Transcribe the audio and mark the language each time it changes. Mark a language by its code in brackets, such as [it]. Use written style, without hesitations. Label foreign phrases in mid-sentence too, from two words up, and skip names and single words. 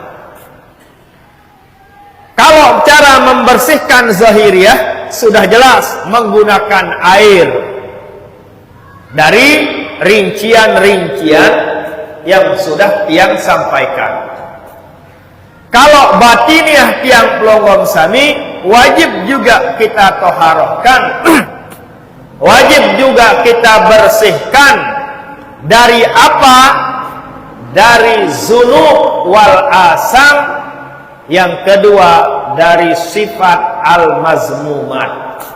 [id] Kalau cara membersihkan zahiriyah sudah jelas menggunakan air dari rincian-rincian yang sudah tiang sampaikan. Kalau batiniah tiang pelunggung sami wajib juga kita toharohkan, wajib juga kita bersihkan dari apa? [ar] Dari ذنوب والآثام. [id] Yang kedua dari [ar] صفات المذمومات.